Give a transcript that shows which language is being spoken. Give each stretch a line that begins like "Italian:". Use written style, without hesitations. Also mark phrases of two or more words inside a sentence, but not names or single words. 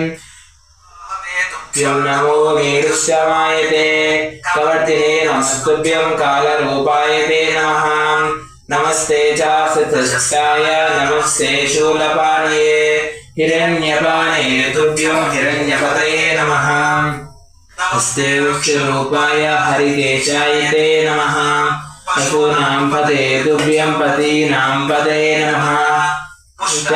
Sanskrit: నమో వీరుష్టమాయ తే. కబర్దినే నమస్తుభ్యం కాలరూపాయ తే నమః. నమస్తే చాసశస్తాయ నమస్తే శూలపాణే. హిరణ్యపాణే తుభ్యం హిరణ్యపతయే నమః. नमस्ते वृक्षरूपाय हरिकेशाय ते नमः। पशूनां पते तुभ्यं पतीनां पतये नमः।